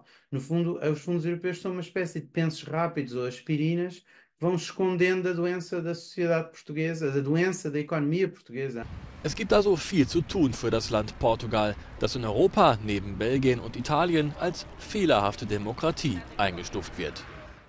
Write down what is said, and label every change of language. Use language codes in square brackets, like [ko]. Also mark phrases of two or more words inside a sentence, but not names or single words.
[pt] No fundo, os fundos europeus são uma espécie de pensos rápidos ou aspirinas que vão escondendo a doença da sociedade portuguesa, a doença da economia portuguesa. [de] Es gibt also viel zu tun für das Land Portugal, das in Europa neben Belgien und Italien als fehlerhafte Demokratie eingestuft wird.